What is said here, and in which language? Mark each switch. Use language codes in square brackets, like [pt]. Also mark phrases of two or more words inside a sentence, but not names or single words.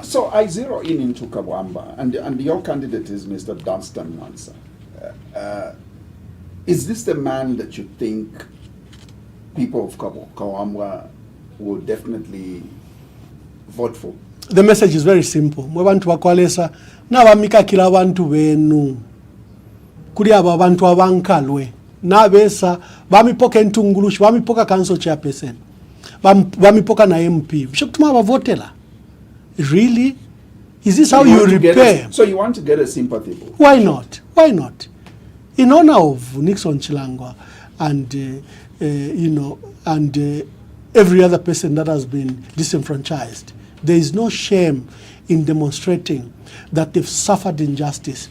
[en] So I zero in into Kawamba, and your candidate is Mr. Dunstan Mansa. Is this the man that you think people of Kawamba will definitely vote for? The message is very simple. [bem] Mwe bantu bakwalesa nabamika kila bantu benu kuli aba bantu abankalwe nabesa bamipoka entungulushi bamipoka [en] council chairperson [bem] bamipoka na MP bishokutuma abavotela. Really? Is this how you repair? So you want to get a sympathy vote? Why not? Why not? In honor of Nixon Chilangwa and every other person that has been disenfranchised, there is no shame in demonstrating that they've suffered injustice.